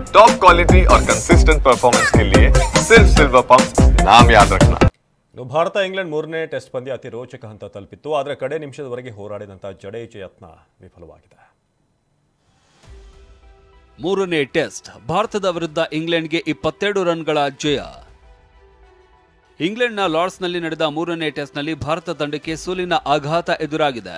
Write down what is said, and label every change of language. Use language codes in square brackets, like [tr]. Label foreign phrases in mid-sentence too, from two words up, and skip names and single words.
[en] top quality [hi] और [en] consistent performance [hi] के लिए सिर्फ सिल्वर पंप नाम याद रखना। [kn] ಭಾರತ ಇಂಗ್ಲೆಂಡ್ ಮೂರನೇ ಟೆಸ್ಟ್ ಪಂದ್ಯ ಅತಿ ರೋಚಕ ಹಂತ ತಲುಪಿತ್ತು. ಆದರೆ ಕಡೆ ನಿಮಿಷದವರೆಗೆ ಹೋರಾಡಿದಂತಹ ಜಡೇಜಾ ಯತ್ನ ವಿಫಲವಾಗಿದೆ. ಮೂರನೇ ಟೆಸ್ಟ್ ಭಾರತದ ವಿರುದ್ಧ ಇಂಗ್ಲೆಂಡ್ಗೆ 22 ರನ್ಗಳ ಜಯ. ಇಂಗ್ಲೆಂಡ್ನ ಲಾರ್ಡ್ಸ್ನಲ್ಲಿ ನಡೆದ ಮೂರನೇ ಟೆಸ್ಟ್ನಲ್ಲಿ ಭಾರತ ತಂಡಕ್ಕೆ ಸೋಲಿನ ಆಘಾತ ಎದುರಾಗಿದೆ.